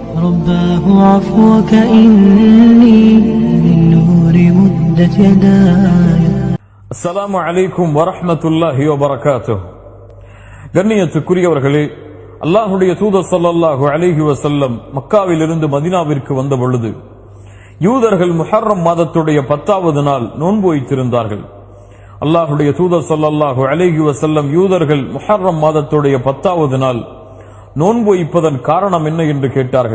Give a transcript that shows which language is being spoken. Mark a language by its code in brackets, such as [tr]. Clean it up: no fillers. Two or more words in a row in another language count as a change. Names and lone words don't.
[ar] رباه عفوك إني من نور مدت يداي. السلام عليكم ورحمة الله وبركاته. [ta] கண்ணியத்துக்குரியவர்களே, அல்லாஹுடைய தூதர் [ar] صلى الله عليه وسلم [ta] மக்காவிலிருந்து மதீனாவிற்கு வந்த பொழுது யூதர்கள் முஹர்ரம் மாதத்துடைய 10வது நாள் நோன்பு வைத்திருந்தார்கள். அல்லாஹுடைய தூதர் [ar] صلى الله عليه وسلم [ta] யூதர்கள் முஹர்ரம் மாதத்துடைய 10வது நாள் நோன்பு வைப்பதன் காரணம் என்ன என்று கேட்டார்கள்.